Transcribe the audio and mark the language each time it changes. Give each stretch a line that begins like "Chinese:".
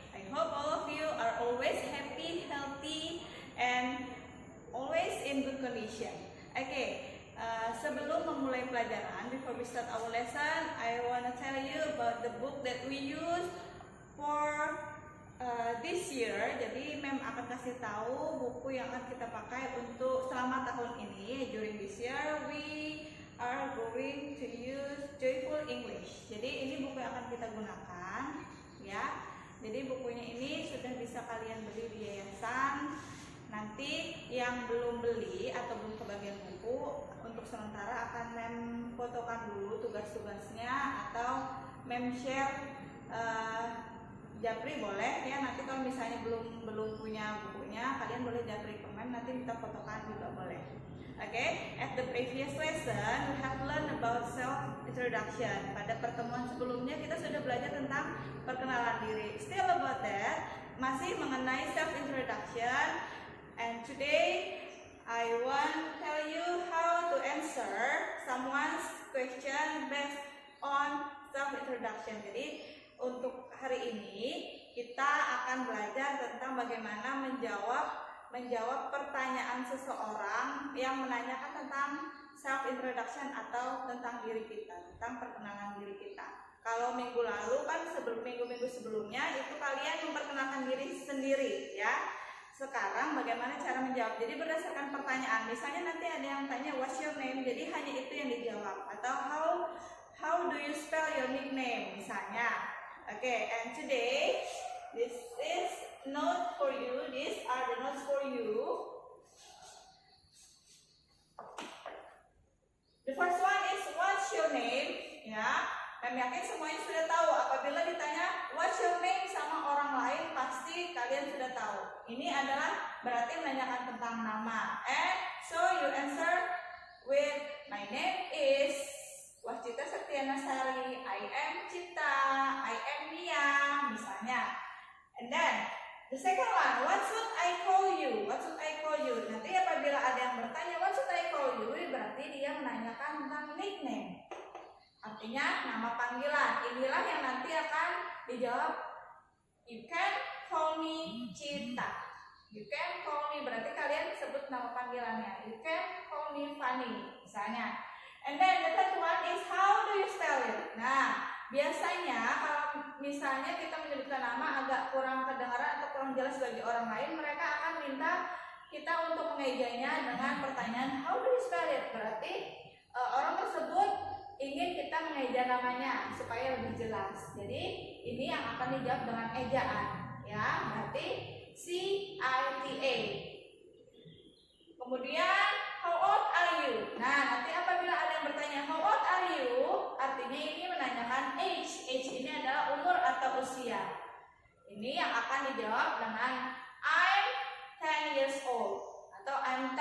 English: I hope all of you are always happy, healthy, and always in good condition. Okay,
Indonesian: sebelum memulai pelajaran,
English: before we start our lesson, I want to tell you about the book that we use for this year.
Indonesian: Jadi Mem akan kasih tahu buku yang akan kita pakai untuk selama tahun ini.
English: During this year, we are going to use Joyful English.
Indonesian: Jadi ini buku yang akan kita gunakan, ya. Jadi bukunya ini sudah bisa kalian beli di yayasan. Nanti yang belum beli atau belum kebagian buku, untuk sementara akan Mem fotokan dulu tugas-tugasnya atau Mem share japri boleh ya. Nanti kalau misalnya belum punya bukunya, kalian boleh japri ke Mem, nanti minta fotokan juga boleh.
English: Okay, at the previous lesson we have learned about self introduction.
Indonesian: Pada pertemuan sebelumnya kita sudah belajar tentang perkenalan diri.
English: Still about that,
Indonesian: masih mengenai
English: self introduction. And today I want to tell you how to answer someone's question based on self introduction.
Indonesian: Jadi untuk hari ini kita akan belajar tentang bagaimana menjawab pertanyaan seseorang yang menanyakan tentang self introduction atau tentang diri kita, tentang perkenalan diri kita. Kalau minggu lalu kan minggu sebelumnya itu kalian memperkenalkan diri sendiri ya. Sekarang bagaimana cara menjawab? Jadi berdasarkan pertanyaan. Misalnya nanti ada yang tanya
English: what's your name,
Indonesian: jadi hanya itu yang dijawab.
English: Atau how do you spell your nickname misalnya. Okay, and today this is note for you. These are the notes for you. The first one is what's your name?
Indonesian: Ya, kami yakin semuanya sudah tahu. Apabila ditanya
English: what's your name
Indonesian: sama orang lain, pasti kalian sudah tahu. Ini adalah berarti menanyakan tentang nama.
English: And so you answer with my name is Wascita Septiana Sari. I am Cita. I am Mia. Misalnya. And then the second one, what should I call you? What should I call you?
Indonesian: Nanti apabila ada yang bertanya what should I call you, berarti dia menanyakan tentang
English: nickname.
Indonesian: Artinya nama panggilan. Inilah yang nanti akan dijawab.
English: You can call me Cita. You can call me,
Indonesian: berarti kalian sebut nama panggilannya.
English: You can call me Fanny, misalnya. And then the third one is how do you spell it?
Indonesian: Nah, biasanya kalau misalnya kita menyebutkan nama agak kurang kedengaran atau kurang jelas bagi orang lain, mereka akan minta kita untuk mengejanya dengan pertanyaan
English: how do you spell it?
Indonesian: Berarti orang tersebut ingin kita mengeja namanya supaya lebih jelas. Jadi ini yang akan dijawab dengan ejaan, ya. Berarti C-I-T-A.
English: Kemudian how old are you?
Indonesian: Nah, nanti apabila ada yang bertanya
English: how old are you,
Indonesian: artinya ini menanyakan age. Age ini adalah umur atau usia. Ini yang akan dijawab dengan
English: I'm 10 years old
Indonesian: atau
English: I'm 10.